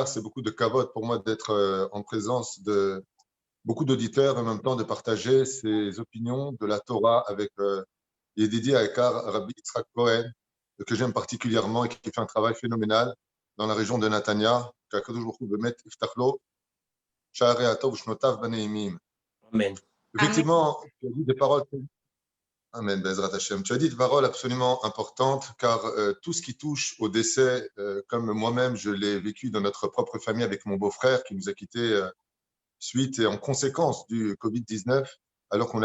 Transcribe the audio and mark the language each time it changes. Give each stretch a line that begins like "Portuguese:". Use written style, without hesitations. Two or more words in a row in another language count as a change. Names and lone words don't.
French: C'est beaucoup de kavod pour moi d'être en présence de beaucoup d'auditeurs et en même temps de partager ses opinions de la Torah avec
Hebrew: ידידי היקר,
French: Rabbi Yitzhak Cohen, que j'aime particulièrement et qui fait un travail phénoménal dans la région de Natania.
Hebrew: qu' הקדוש ברוך הוא באמת יפתח לו שערי הטוב ושנותיו בנעימים.
French: Amen. Effectivement, tu as dit des paroles.
Hebrew: אמן, בעזרת השם.
French: Tu as dit des paroles absolument importantes, car tout ce qui touche au décès, comme moi-même je l'ai vécu dans notre propre famille avec mon beau-frère qui nous a quittés suite et en conséquence du Covid-19, alors qu'on